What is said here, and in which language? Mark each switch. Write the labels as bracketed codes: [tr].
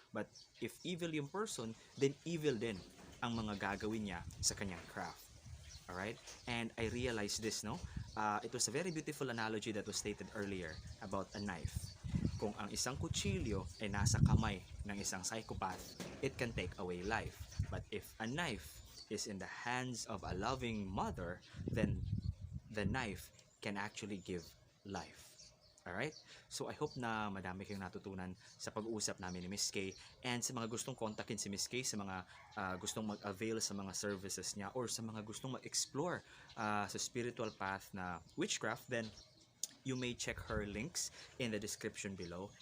[tl] But if evil yung person, then evil din ang mga gagawin niya sa kanyang craft. [en] Alright? And I realized this, no? It was a very beautiful analogy that was stated earlier about a knife. [tl] Kung ang isang kutsilyo ay nasa kamay ng isang psychopath, [en] it can take away life. But if a knife is in the hands of a loving mother, then the knife can actually give life. [tl] Alright? [en] So I hope [tl] na madami kayong natutunan sa pag-uusap namin ni Miss K, and sa mga gustong kontakin si Miss K, sa mga gustong mag-avail sa mga services niya, or sa mga gustong mag-explore sa spiritual path na witchcraft, [en] then you may check her links in the description below.